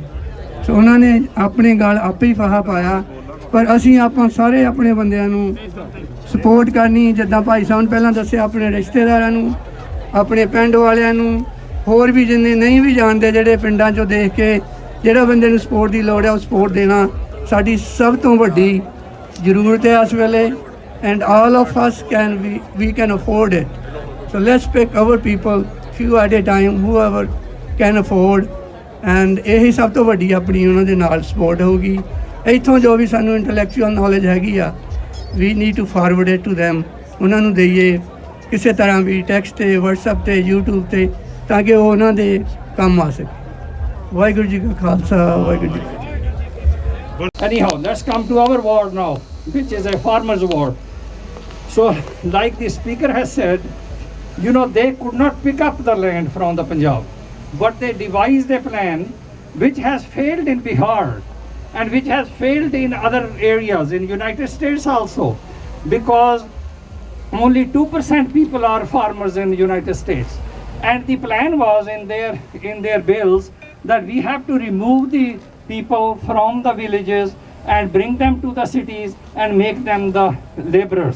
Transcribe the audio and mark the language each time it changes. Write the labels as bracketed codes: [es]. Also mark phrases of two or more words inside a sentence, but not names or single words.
[pa] ਸੋ ਉਹਨਾਂ ਨੇ ਆਪਣੇ ਗਲ ਆਪੇ ਹੀ ਫਾਹਾ ਪਾਇਆ, ਪਰ ਆਪਾਂ ਸਾਰੇ ਆਪਣੇ ਬੰਦਿਆਂ ਨੂੰ ਸਪੋਰਟ ਕਰਨੀ। ਜਿੱਦਾਂ ਭਾਈ ਸਾਹਿਬ ਨੇ ਪਹਿਲਾਂ ਦੱਸਿਆ, ਆਪਣੇ ਰਿਸ਼ਤੇਦਾਰਾਂ ਨੂੰ, ਆਪਣੇ ਪਿੰਡ ਵਾਲਿਆਂ ਨੂੰ, ਹੋਰ ਵੀ ਜਿੰਨੇ ਨਹੀਂ ਵੀ ਜਾਣਦੇ, ਜਿਹੜੇ ਪਿੰਡਾਂ 'ਚੋਂ ਦੇਖ ਕੇ ਜਿਹੜਾ ਬੰਦੇ ਨੂੰ ਸਪੋਰਟ ਦੀ ਲੋੜ ਹੈ ਉਹ ਸਪੋਰਟ ਦੇਣਾ ਸਾਡੀ ਸਭ ਤੋਂ ਵੱਡੀ ਜ਼ਰੂਰਤ ਹੈ ਇਸ ਵੇਲੇ। [en] and all of us we can afford it. So let's pick our people, few at a time, whoever can afford, and [pa] ਇਹੀ ਸਭ ਤੋਂ ਵੱਡੀ ਆਪਣੀ ਉਹਨਾਂ ਦੇ ਨਾਲ ਸਪੋਰਟ ਹੋਊਗੀ। ਇੱਥੋਂ ਜੋ ਵੀ ਸਾਨੂੰ [en] intellectual knowledge [pa] ਹੈਗੀ ਆ, [en] we need to forward it to them, [pa] ਉਹਨਾਂ ਨੂੰ ਦਈਏ ਕਿਸੇ ਤਰ੍ਹਾਂ ਵੀ, ਟੈਕਸਟ ਤੇ, WhatsApp ਤੇ, YouTube ਤੇ, ਤਾਂ ਕਿ ਉਹ ਉਹਨਾਂ ਦੇ ਕੰਮ ਆ ਸਕੇ। ਵਾਹਿਗੁਰੂ ਜੀ ਕਾ ਖਾਲਸਾ, ਵਾਹਿਗੁਰੂ ਜੀ ਕੀ ਫਤਿਹ। [en] Anyhow, let's come to our war now, which is a farmer's war. So, like the speaker has said, you know, they could not pick up the land from the Punjab, but they devised a plan which has failed in Bihar and which has failed in other areas in United States also, because only 2% people are farmers in the United States, and the plan was in their bills that we have to remove the people from the villages and bring them to the cities and make them the laborers.